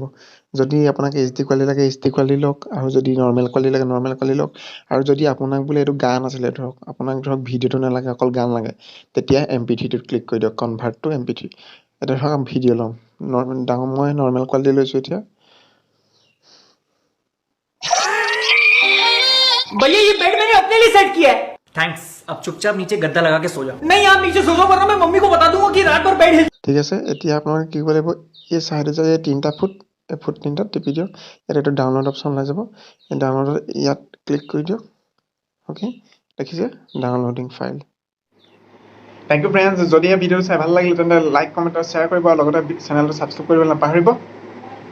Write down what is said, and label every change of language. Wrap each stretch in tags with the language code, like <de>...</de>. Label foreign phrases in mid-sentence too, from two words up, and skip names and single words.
<as>যদি আপোনাক</as> <en>HD quality</en> <as>লাগে HD কোৱালিটি লওক, আৰু যদি</as> <en>normal quality</en> <as>লাগে নৰ্মেল কোৱালিটি লওক। আৰু যদি আপোনাক বোলে এইটো গান আছিলে, আপোনাক ভিডিঅ'টো নালাগে, অকল গান লাগে, তেতিয়া MP3টোত ক্লিক কৰি দিয়ক,</as> <en>convert to MP3.</en> <as>এতিয়া ধৰক ভিডিঅ' ল'ম, মই</as> <en>normal quality</en> <as>লৈছোঁ। এতিয়া</as> <hi>भैया ये बेड मैंने अपने लिए सेट किया है। थैंक्स, अब चुपचाप नीचे गद्दा लगा के सो जाओ। नहीं, आप नीचे सो जाओ, वरना मैं मम्मी को बता दूंगा कि रात भर बेड हिल।</hi> <as>ঠিক আছে, এতিয়া আপোনালোকে কি কৰিব লাগিব, এই চাইডে যে তিনিটা ফুট, এই ফুট তিনিটাত টিপি দিয়ক। ইয়াত এইটো</as> <en>download option</en> <as>ওলাই যাব, এই ডাউনলোডত ইয়াত ক্লিক কৰি দিয়ক। অ'কে, দেখিছে,</as> <en>downloading file. thank you friends.</en> <as>যদিহে ভিডিঅ'টো চাই ভাল লাগিলে তেন্তে</as> <en>like comment</en> <as>আৰু শ্বেয়াৰ কৰিব, আৰু লগতে চেনেলটো ছাবস্ক্ৰাইব কৰিবলৈ নাপাহৰিব।</as>